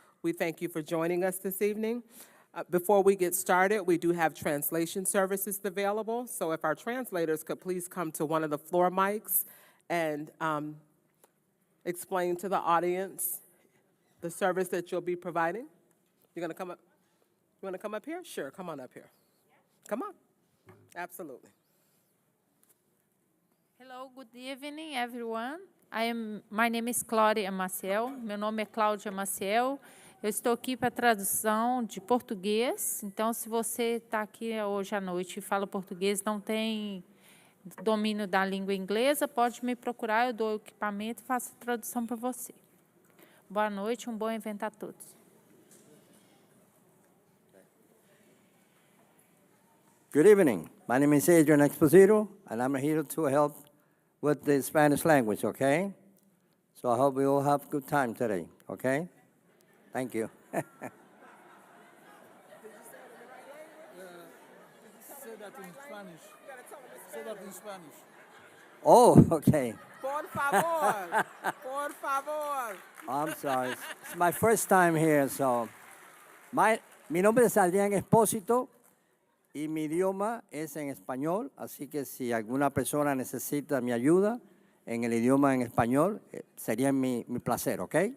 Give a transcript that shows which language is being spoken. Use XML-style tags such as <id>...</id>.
<en>We thank you for joining us this evening. Before we get started, we do have translation services available, so if our translators could please come to one of the floor mics and explain to the audience the service that you'll be providing. You're gonna come up? You wanna come up here? Sure, come on up here. Come on, absolutely. Hello, good evening, everyone. My name is Claudia Maciel.</en> <pt>Meu nome é Cláudia Maciel. Eu estou aqui para tradução de português. Então, se você está aqui hoje à noite e fala português, não tem domínio da língua inglesa, pode me procurar, eu dou o equipamento e faço a tradução para você. Boa noite, bom evento a todos.</pt> <en>Good evening. My name is Adrian Exposito, and I'm here to help with the Spanish language, okay? So I hope we all have a good time today, okay? Thank you. Say that in Spanish. Say that in Spanish. Oh, okay.</en> <es>Por favor, por favor.</es> <en>I'm sorry. It's my first time here, so.</en> <es>Mi nombre es Adrián Expósito y mi idioma es en español, así que si alguna persona necesita mi ayuda en el idioma en español, sería mi placer, ¿ok?</es>